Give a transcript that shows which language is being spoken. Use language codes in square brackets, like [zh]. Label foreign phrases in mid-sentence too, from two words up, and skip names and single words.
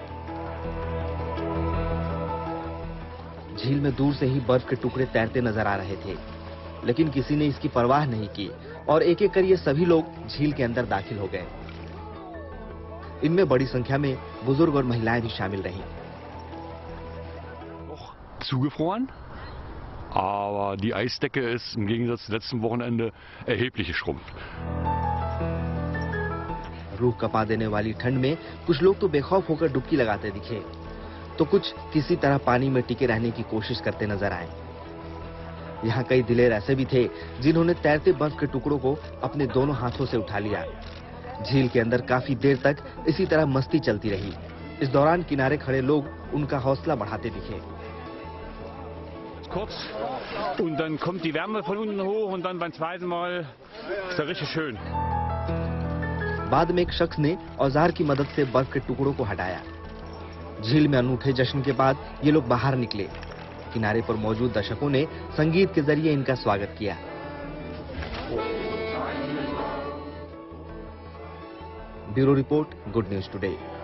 [hi] झील में दूर से ही बर्फ के टुकड़े तैरते नजर आ रहे थे, लेकिन किसी ने इसकी परवाह नहीं की और एक एक कर ये सभी लोग झील के अंदर दाखिल हो गए। इनमें बड़ी संख्या में बुजुर्ग और महिलाएं भी शामिल रहीं। [de] Zugefroren, aber die Eisdecke ist im Gegensatz zum letzten Wochenende erheblich geschrumpft. [hi] रूह कपा देने वाली ठंड में कुछ लोग तो बेखौफ होकर डुबकी लगाते दिखे, तो कुछ किसी तरह पानी में टिके रहने की कोशिश करते नजर आए। यहाँ कई दिलेर ऐसे भी थे जिन्होंने तैरते बर्फ के टुकड़ों को अपने दोनों हाथों से उठा लिया। झील के अंदर काफी देर तक इसी तरह मस्ती चलती रही। इस दौरान किनारे खड़े लोग उनका हौसला बढ़ाते दिखे। [de] Kurz und dann kommt die Wärme von unten hoch und dann beim zweiten Mal ist das richtig schön. [hi] बाद में एक शख्स ने औजार की मदद से बर्फ के टुकड़ों को हटाया। झील में अनूठे जश्न के बाद ये लोग बाहर निकले। किनारे पर मौजूद दर्शकों ने संगीत के जरिए इनका स्वागत किया। ब्यूरो रिपोर्ट, गुड न्यूज टुडे।